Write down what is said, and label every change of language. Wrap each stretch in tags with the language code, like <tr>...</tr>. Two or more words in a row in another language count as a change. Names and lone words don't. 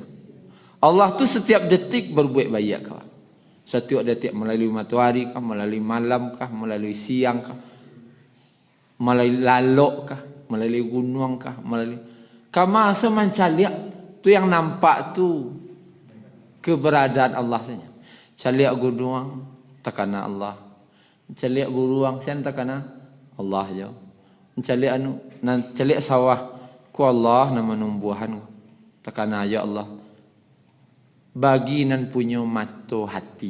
<min>Allah tu setiap detik berbuat baik kau. Setiap detik melalui matahari kah, melalui malam kah, melalui siang kah, melalui lalok kah, melalui gunung kah, melalui kama semancaliak tu yang nampak tu keberadaan Allah saja. Caliak gunung takana Allah. Caliak buruang sen takana Allah je. Caliak caliak sawah ku Allah nama numbuhan takana aja Allah. Bagi nan punya mata hati.</min>